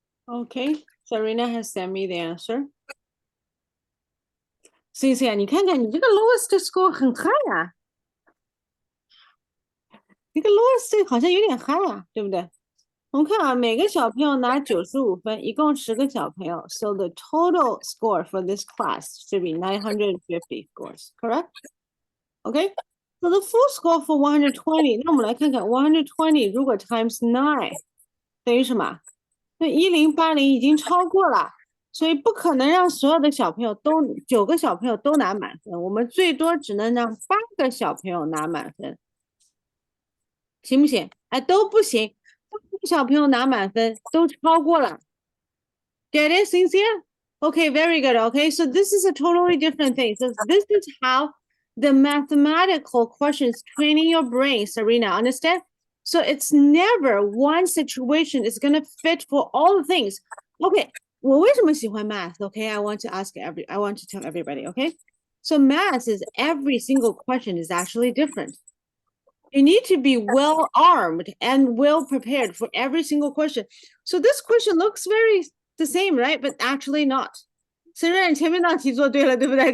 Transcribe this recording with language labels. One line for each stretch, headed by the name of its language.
English: Okay, Serena has sent me the answer.
Chinese: Cynthia，你看看你这个 lowest score 很 high 啊，这个 lowest 好像有点 high 啊，对不对？我们看啊，每个小朋友拿95分，一共10个小朋友。
English: So the total score for this class should be 950 scores, correct? Okay. So the full score for 120，
Chinese: 那我们来看看120如果 times 9等于什么？那1080已经超过了。所以不可能让所有的小朋友都9个小朋友都拿满分，我们最多只能让8个小朋友拿满分，行不行？哎，都不行，8个小朋友拿满分都超过了。
English: Get it, Cynthia? Okay, very good. Okay, so this is a totally different thing. So this is how the mathematical questions training your brain, Serena, understand? So it's never one situation is gonna fit for all the things.
Chinese: Okay, 我为什么喜欢 math?
English: Okay, I want to tell everybody, okay? So math is every single question is actually different. You need to be well armed and well prepared for every single question. So this question looks very the same, right? But actually not.
Chinese: 虽然前面那题做对了，对不对？